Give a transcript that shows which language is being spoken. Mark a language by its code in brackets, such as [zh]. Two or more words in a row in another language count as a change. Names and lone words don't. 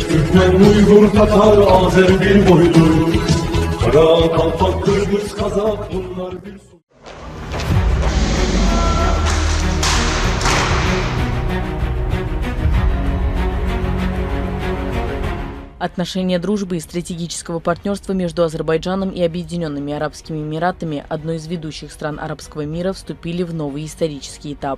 [tr] Türkmen, Uygur, Tatar, Azer bir boydur. Kara, Kalpak, Kırgız, Kazak bunlar bir su. [ru] Отношения дружбы и стратегического партнерства между Азербайджаном и Объединенными Арабскими Эмиратами, одной из ведущих стран арабского мира, вступили в новый исторический этап.